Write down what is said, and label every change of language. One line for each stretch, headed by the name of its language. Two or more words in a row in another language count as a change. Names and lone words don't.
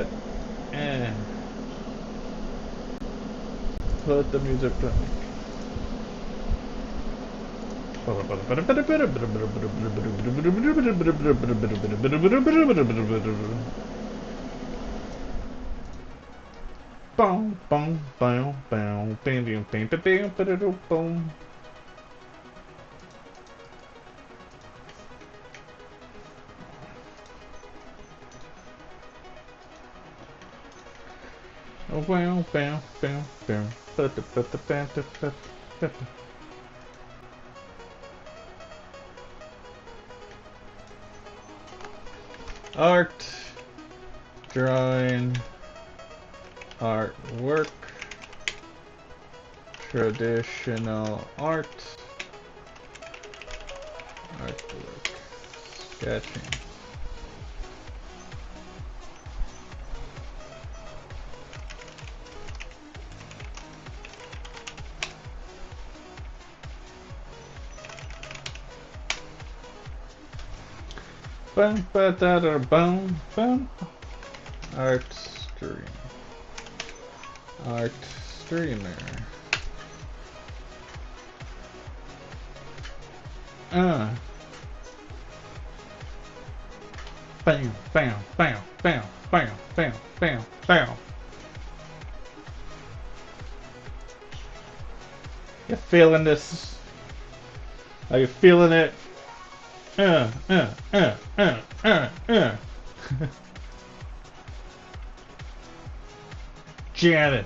English: Eh. Put the music back. Boom, boom, boom, boom, bam, bam, bam, bam, bam, boom. Oh, bam, bam, bam, bam. Art, drawing, artwork, traditional art, artwork, sketching. Boom, ba da da boom, boom. Art stream. Art streamer. Uh. Bam, bam, bam, bam, bam, bam, bam, bam. You feeling this? Are you feeling it? Uh, uh, uh, uh, uh. Jam it.